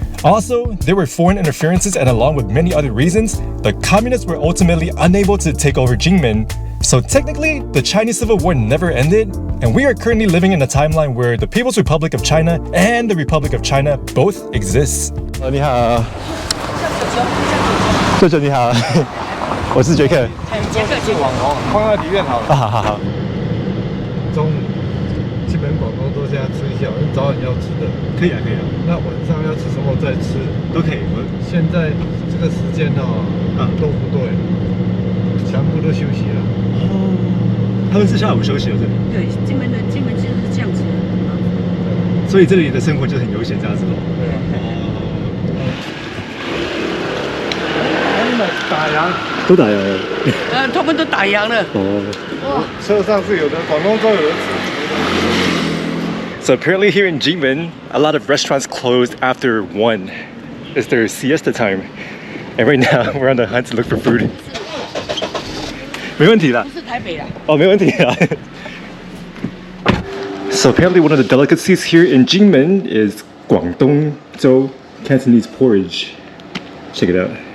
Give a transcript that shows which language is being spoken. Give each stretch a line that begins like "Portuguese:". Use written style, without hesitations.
English: Also, there were foreign interferences, and along with many other reasons, the Communists were ultimately unable to take over Kinmen. So technically, the Chinese Civil War never ended, and we are currently living in a timeline where the People's Republic of China and the Republic of China both exist.
Chinese: 你好，舅舅你好，我是杰克。杰克是网红，放在里面好了。好好好。中午基本广东都这样吃一下，早晚要吃的。可以啊，可以啊。那晚上要吃什么再吃，都可以。我现在这个时间哦，都不对，全部都休息了。哦，他们是下午休息了，这里。对，金门就是这样子的。所以这里的生活就很悠闲这样子咯。对啊。他们打烊。都打烊了。他们都打烊了。哦。车上是有的，广东州有的。
English: So apparently here in Kinmen, a lot of restaurants closed after 1. It's their siesta time. And right now, we're on the hunt to look for food.
Chinese: 没问题啦。不是台北啦。哦，没问题啦。
English: So apparently one of the delicacies here in Kinmen is Guangdongzhou Cantonese porridge. Check it out.